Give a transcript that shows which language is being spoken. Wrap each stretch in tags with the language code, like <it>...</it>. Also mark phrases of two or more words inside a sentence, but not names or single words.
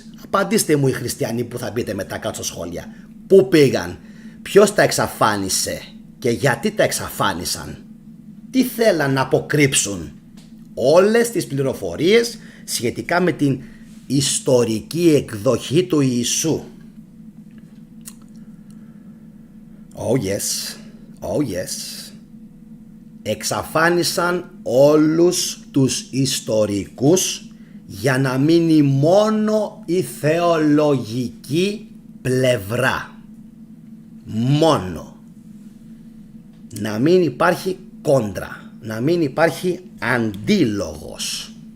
<el>Απαντήστε μου οι χριστιανοί που θα μπείτε μετά κάτω σχόλια. Πού πήγαν? Ποιος τα εξαφάνισε και γιατί τα εξαφάνισαν? Τι θέλαν να αποκρύψουν? Όλες τις πληροφορίες σχετικά με την ιστορική εκδοχή του Ιησού.</el> <en>Oh yes, oh yes.</en> <el>Εξαφάνισαν όλους τους ιστορικούς για να μείνει μόνο η θεολογική πλευρά. Μόνο. Να μην υπάρχει κόντρα, να μην υπάρχει αντίλογος.</el>